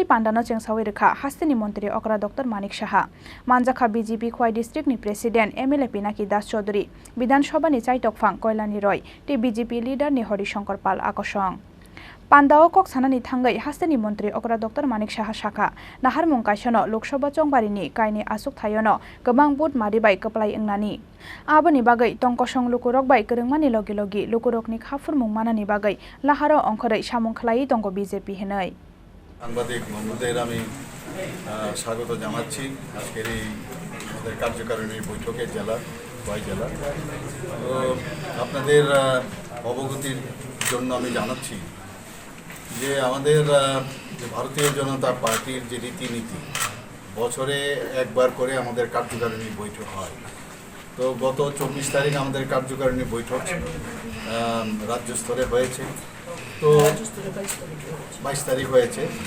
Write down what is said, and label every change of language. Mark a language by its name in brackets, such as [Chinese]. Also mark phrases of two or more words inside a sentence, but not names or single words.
[Kok Borok] Pandano Chengshaurika Hastini Montri Okra Dr.Manik Saha Manjakha BJP Khowai District ni President MLA Pinaki Das Chaudhuri Bidhan Sabha ni Chaitokphang Koilani Roy ti BJP leader ni Horishankar Pal Akosong Pandao kok sanani thangai hastini Montri Okra Dr.Manik Saha Shaka nahar mungkaisono Lok Sabha chongbarini kaini asuk thayono gobang bud maribai kaplai engnani aboni bagai tongkosong lukurok bai kerengmani logi logi lukurokni khafur mungmanani bagai laharo ongkhorei samung khlai tongo BJP henai [Bangla] সাংবাদিক বন্ধুদের আমি স্বাগত জানাচ্ছি আজকের এই আমাদের কার্যকারিণী বৈঠকে জেলা খোয়াই জেলা তো আপনাদের অবগতির জন্য আমি জানাচ্ছি যে আমাদের ভারতীয় জনতা পার্টির যে রীতিনীতি বছরে একবার করে আমাদের কার্যকারিণী বৈঠক হয় তো গত 24 তারিখ আমাদের কার্যকারিণী বৈঠক রাজ্য স্তরে হয়েছে তো 22 তারিখ হয়েছে